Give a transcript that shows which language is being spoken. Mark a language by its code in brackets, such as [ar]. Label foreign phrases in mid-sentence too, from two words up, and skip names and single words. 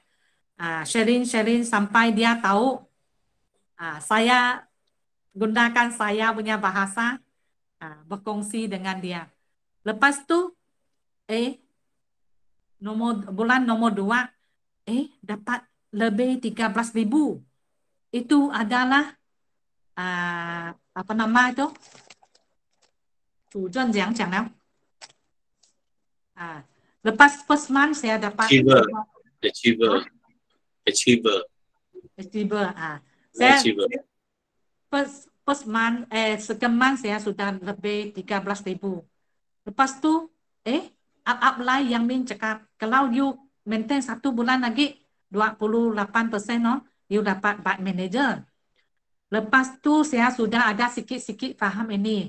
[ms] Sharing sampai dia tahu saya gunakan saya punya bahasa, berkongsi dengan dia. Lepas tu, bulan nomor 2, dapat lebih 13,000. Itu adalah apa nama itu? [zh] 主任讲了. [ms] Lepas [en] first month [ms] saya dapat Achiever. Saya [en] first month, second month [ms] saya sudah lebih 13,000. Lepas tu, up-line yang Min cakap, kalau you maintain 1 bulan lagi, 28% you dapat [en] bike manager. [ms] Lepas tu saya sudah ada sikit-sikit faham ini.